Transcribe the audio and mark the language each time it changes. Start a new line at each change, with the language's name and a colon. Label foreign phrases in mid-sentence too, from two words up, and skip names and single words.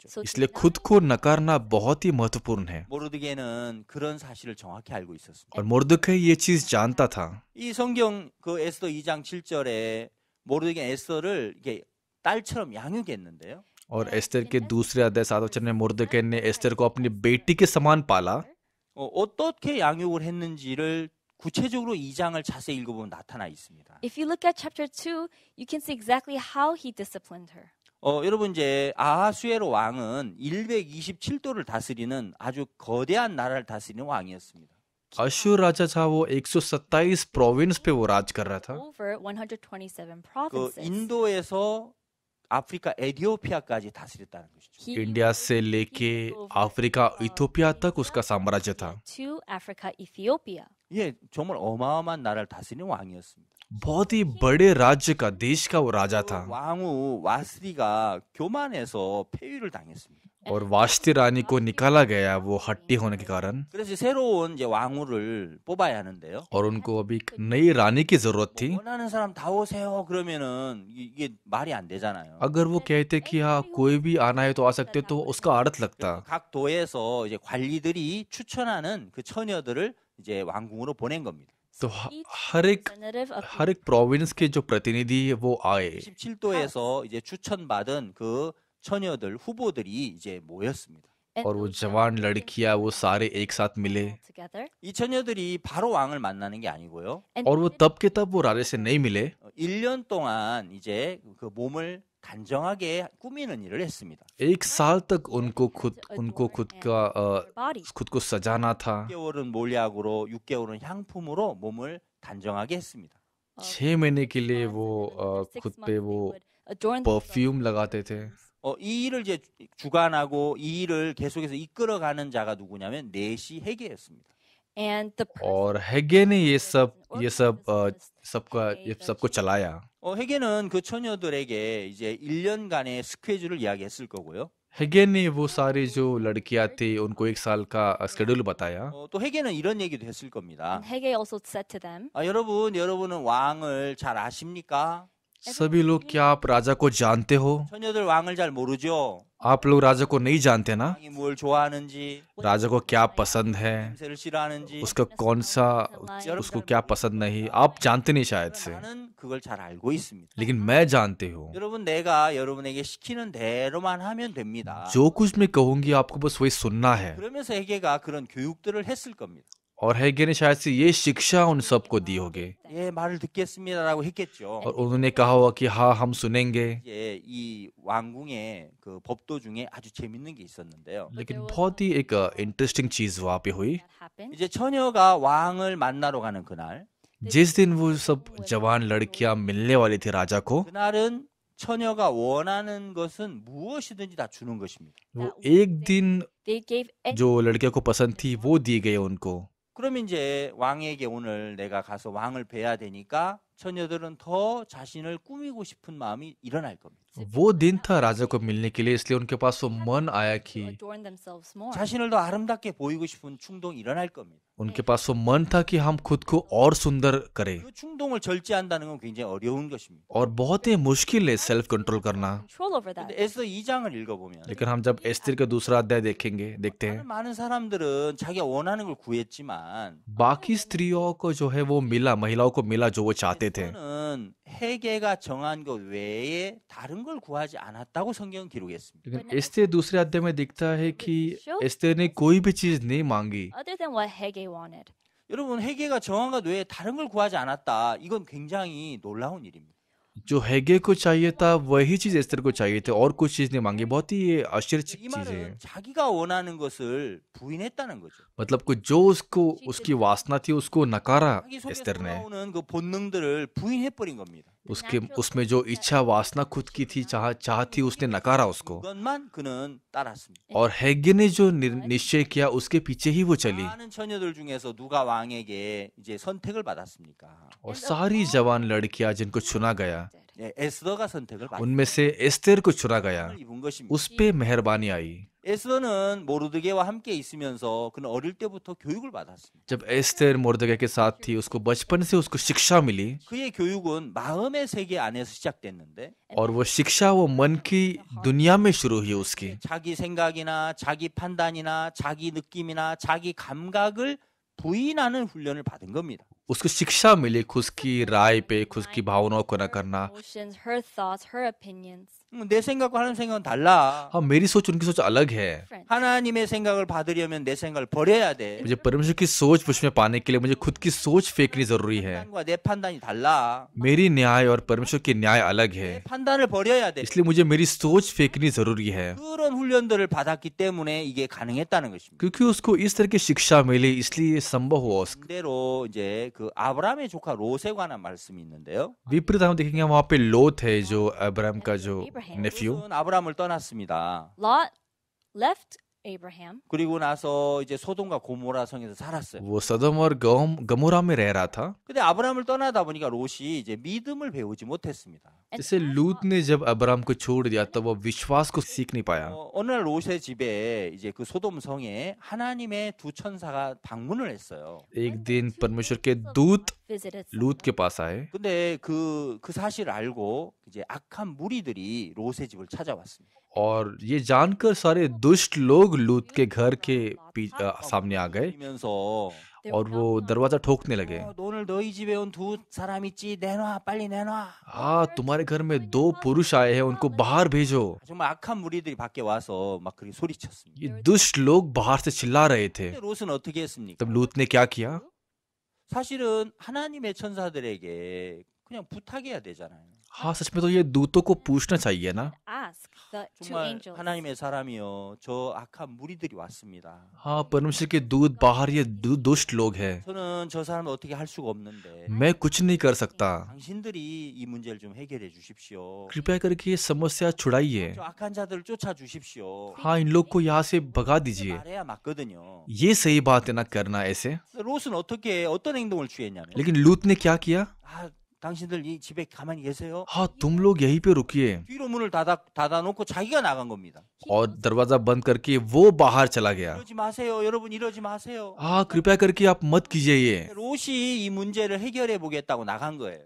Hindi: इसलिए खुद को नकारना बहुत ही महत्वपूर्ण है।
Korean: 모르드게는 그런 사실을 정확히 알고 있었습니다.
Hindi: और मुर्दकै ये चीज जानता था।
Korean: 이 성경 그 에스더 2장 7절에 모르드게 에스더를 이게 딸처럼 양육했는데요.
Hindi: और एस्तर के दूसरे अध्याय 7 वचन में मुर्दकै ने एस्तर को अपनी बेटी के समान पाला।
Korean: 어떻게 양육을 했는지를 구체적으로 2장을 자세히 읽어보면 나타나 있습니다.
English: If you look at chapter 2, you can see exactly how he disciplined her.
Korean: 여러분 이제 아하수에로 왕은 127도를 다스리는 아주 거대한 나라를 다스리는 왕이었습니다.
Hindi: अशूर राजा था, वो 127 प्रोविंस पे वो राज कर रहा था।
English: Over 127 그 provinces.
Korean: 인도에서 아프리카 에티오피아까지 다스렸다는 것이죠.
English: He
Hindi: इंडिया से लेके अफ्रीका इथोपिया तक उसका साम्राज्य था।
English: to Africa, Ethiopia.
Korean: 예, 정말 어마어마한 나라를 다스리는 왕이었습니다.
Hindi: बहुत ही बड़े राज्य का, देश का वो राजा 그 था।
Korean: 왕후 와스리가 교만해서 폐위를 당했습니다.
Hindi: और वास्ती रानी को निकाला गया वो हट्टी होने के कारण,
Korean: 그래서 새로운 이제 왕후를 뽑아야 하는데요.
Hindi: और उनको अभी एक नई रानी की जरूरत थी।
Korean: 원하는 사람 다 오세요. 그러면은 이게 말이 안 되잖아요.
Hindi: अगर वो कहते कि हाँ कोई भी आना है तो आ सकते, तो उसका अर्थ लगता।
Korean: 각 도에서 이제 관리들이 추천하는 그 처녀들을 이제 왕궁으로 보낸 겁니다.
Hindi: तो हर
English: Representative of
Hindi: एक प्रोविंस के जो प्रतिनिधि है वो आए,
Korean: 17도에서 이제 추천받은 그 처녀들 후보들이 이제 모였습니다.
Hindi: और वो जवान लड़कियां वो सारे एक साथ मिले,
English: together.
Korean: 이 처녀들이 바로 왕을 만나는 게 아니고요.
English: And
Hindi: और वो तब के तब वो राजा से नहीं मिले।
Korean: 1년 동안 이제 그 몸을 단정하게 꾸미는 일을 했습니다.
Hindi: एक साल तक उनको खुद
English: their bodies.
Hindi: को सजाना था।
Korean: 6개월은 몰약으로, 6개월은 향품으로 몸을 단정하게 했습니다.
Hindi: 6 महीने के लिए वो खुद पे वो
English: adorn
Hindi: परफ्यूम लगाते थे।
Korean: 이 일을 이제 주관하고 이 일을 계속해서 이끌어가는 자가 누구냐면 넷이 회개였습니다.
English: and the
Hindi: और हेगे ने ये सबको चलाया।
Korean: 회개는 그 처녀들에게 이제 1년간의 스케줄을 이야기했을 거고요.
Hindi: हेगे ने वो सारी जो लड़कियां थी उनको 1 साल का शेड्यूल बताया।
Korean: 또 회개는 이런 얘기도 했을 겁니다.
English: and Haggai also said to them,
Korean: 여러분은 왕을 잘 아십니까?
Hindi: सभी लोग, क्या आप राजा को जानते हो?
Korean: 처녀들 왕을 잘 모르죠?
Hindi: आप लोग राजा को नहीं जानते ना?
Korean: 왕이 뭘 좋아하는지,
Hindi: राजा को क्या पसंद है,
Korean: 냄새를 싫어하는지,
Hindi: उसका कौन सा, उसको क्या पसंद नहीं, आप जानते नहीं शायद से,
Korean: 나는 그걸 잘 알고 있습니다.
Hindi: लेकिन मैं जानती हूँ।
Korean: 여러분 내가 여러분에게 시키는 대로만 하면 됩니다.
Hindi: जो कुछ मैं कहूंगी आपको बस वही सुनना है।
Korean: 그러면서 회개가 그런 교육들을 했을 겁니다.
Hindi: और हेगे ने शायद से ये शिक्षा उन सबको दी होगी,
Korean: 예, 말을 듣겠습니다라고 했겠죠.
Hindi: और उन्होंने कहा होगा कि हाँ हम सुनेंगे।
Korean: 이제 이 왕궁의 그 법도 중에 아주 재밌는 게 있었는데요.
Hindi: लेकिन बहुत ही एक इंटरेस्टिंग चीज वहाँ पे हुई।
English: that happened.
Korean: 이제 처녀가 왕을 만나러 가는 그날,
Hindi: जिस दिन वो सब जवान लड़कियां मिलने वाली थी राजा को,
Korean: 그날은 처녀가 원하는 것은 무엇이든지 다 주는 것입니다.
Hindi: वो एक दिन
English: They gave
Hindi: जो लड़कियों को पसंद थी वो दी गई उनको।
Korean: 그러면 이제 왕에게 오늘 내가 가서 왕을 뵈야 되니까 처녀들은 더 자신을 꾸미고 싶은 마음이 일어날 겁니다.
Hindi: वो दिन था राजा को मिलने के लिए, इसलिए उनके पास वो मन आया
English: to
Hindi: कि
English: adorn themselves more.
Korean: 자신을 더 아름답게 보이고 싶은 충동이 일어날 겁니다.
Hindi: उनके पास वो मन था कि हम खुद को और सुंदर करें,
Korean: 그 충동을 절제한다는 건 굉장히 어려운 것입니다.
Hindi: और बहुत ही मुश्किल है
English: self control
Hindi: करना।
English: Control over that.
Korean: 근데 에스더 2장을 읽어보면
Hindi: लेकिन हम जब एस्तिर का दूसरा अध्याय देखते हैं,
Korean: 많은 사람들은 자기가 원하는 걸 구했지만
Hindi: बाकी स्त्रियों को जो है वो मिला, महिलाओं को मिला जो वो चाहते थे,
Korean: 는 회개가 정한 것 외에 다른 걸 구하지 않았다고 성경은 기록했습니다.
Hindi: लेकिन एस्तेर दूसरे अध्याय में दिखता है कि एस्तेर ने कोई भी चीज नहीं मांगी
English: other than what Haggai wanted.
Korean: 여러분 회개가 정한 것 외에 다른 걸 구하지 않았다. 이건 굉장히 놀라운 일입니다.
Hindi: जो हैगे को चाहिए था वही चीज एस्तेर को चाहिए थे और कुछ चीज नहीं मांगी बहुत ही ये
Korean: 이
Hindi: आश्चर्यचकित चीज है
Korean: 말은 자기가 원하는 것을 부인했다는 거죠.
Hindi: मतलब को जो उसको उसकी वासना थी उसको नकारा
Korean: 자기 속에
Hindi: एस्तेर ने
Korean: 솟아오는 그 본능들을 부인해 버린 겁니다.
Hindi: उसके उसमें जो इच्छा वासना खुद की थी चाह थी उसने नकारा उसको
Korean: 그것만 그는 따랐습니다.
Hindi: और हैगे ने जो निश्चय किया उसके पीछे ही वो चली
Korean: 많은 처녀들 중에서 누가 왕에게 이제 선택을 받았습니까?
Hindi: और सारी जवान लड़कियां जिनको चुना गया
Korean: 예, 에스더가 선택을 받았습니다.
Hindi: उनमें से एस्तेर को चुना गया
Korean: 입은 것입니다.
Hindi: उस पे मेहरबानी आई
Korean: 에스더는 모르드게와 함께 있으면서 그는 어릴 때부터 교육을 받았습니다.
Hindi: जब एस्तेर मुर्दगे के साथ थी उसको बचपन से उसको शिक्षा मिली
Korean: 그의 교육은 마음의 세계 안에서 시작됐는데
Hindi: और वो शिक्षा वो मन की दुनिया में शुरू हुई उसकी
Korean: 자기 생각이나 자기 판단이나 자기 느낌이나 자기 감각을 부인하는 훈련을 받은 겁니다.
Hindi: उसको शिक्षा मिली खुद की राय पे खुद की भावनाओं को न करना
English: Emotions, her thoughts, her opinions.
Korean: 내 생각과 하나님 생각은 달라.
Hindi: हाँ मेरी सोच उनकी सोच अलग है
English: Different.
Korean: 하나님의 생각을 받으려면 내 생각을 버려야 돼.
Hindi: मुझे परमेश्वर की सोच मुझ में पाने के लिए मुझे खुद की सोच फेंकनी जरूरी है
Korean: 판단과 내 판단이 달라.
Hindi: मेरी न्याय और परमेश्वर की न्याय अलग है
Korean: 내 판단을 버려야 돼.
Hindi: इसलिए मुझे मेरी सोच फेंकनी जरूरी है
Korean: 그런 훈련들을 받았기 때문에 이게 가능했다는 것입니다.
Hindi: क्योंकि उसको इस तरह की शिक्षा मिली इसलिए ये संभव हुआ उसको
Korean: 반대로 이제 그 아브라함의 조카 롯에 관한 말씀이 있는데요.
Hindi: विपरीत हम देखेंगे वहां पे लोथ है जो अब्राहम का जो नेफ्यू
Korean: 롯은 아브라함을 떠났습니다.
English: Lot left Abraham.
Korean: 그리고 나서 이제 소돔과 고모라 성에서 살았어요.
Hindi: वो सदम और गमोरा में रह रहा था
Korean: 근데 아브라함을 떠나다 보니까 롯이 이제 믿음을 배우지 못했습니다.
Hindi: जैसे लूत ने जब अब्राहम को छोड़ दिया तब वो विश्वास को सीख नहीं पाया
Korean: 어느 날 롯의 집에 이제 그 소돔 성에 하나님의 두 천사가 방문을 했어요.
Hindi: एक दिन परमेश्वर के दूत
English: Visited
Hindi: लूत के पास आए
Korean: 근데 그 사실을 알고 이제 악한 무리들이 롯의 집을 찾아왔습니다.
Hindi: और ये जानकर सारे दुष्ट लोग लूत के घर के सामने आ गए
Korean: 그러면서
Hindi: और वो दरवाजा ठोकने लगे
Korean: 오늘 너희 집에 온 두 사람 있지 내놔 빨리 내놔.
Hindi: हाँ तुम्हारे घर में दो पुरुष आए हैं उनको बाहर भेजो
Korean: 정말 악한 무리들이 밖에 와서 막 그렇게 소리쳤습니다.
Hindi: ये दुष्ट लोग बाहर से चिल्ला रहे थे
Korean: 근데 롯은 어떻게 했습니까?
Hindi: तब लूत ने क्या किया
Korean: 사실은 하나님의 천사들에게 그냥 부탁해야 되잖아요.
Hindi: हाँ सच में तो ये दूतों को पूछना चाहिए ना
English: ask the two
Korean: 정말
English: angels.
Korean: 하나님의 사람이요 저 악한 무리들이 왔습니다.
Hindi: हाँ परमेश्वर के दूत बाहर ये दुष्ट लोग हैं
Korean: 저는 저 사람을 어떻게 할 수가 없는데
Hindi: मैं कुछ नहीं कर सकता
Korean: 당신들이 이 문제를 좀 해결해 주십시오.
Hindi: कृपया करके ये समस्या छुड़ाइए
Korean: 저 악한 자들을 쫓아 주십시오.
Hindi: हाँ इन लोग को यहाँ से भगा दीजिए
Korean: 말해야 맞거든요.
Hindi: ये सही बात है ना करना ऐसे
Korean: 롯은 어떤 행동을 취했냐면
Hindi: लेकिन लूत ने क्या किया
Korean: 아 당신들 이 집에 가만히 계세요.
Hindi: हाँ तुम लोग यहीं पे रुकिए
Korean: 뒤로 문을 닫아놓고 자기가 나간 겁니다.
Hindi: और दरवाजा बंद करके वो बाहर चला गया
Korean: 이러지 마세요. 여러분 이러지 마세요.
Hindi: हाँ कृपया करके आप मत कीजिए ये
Korean: 롯이 이 문제를 해결해 보겠다고 나간 거예요.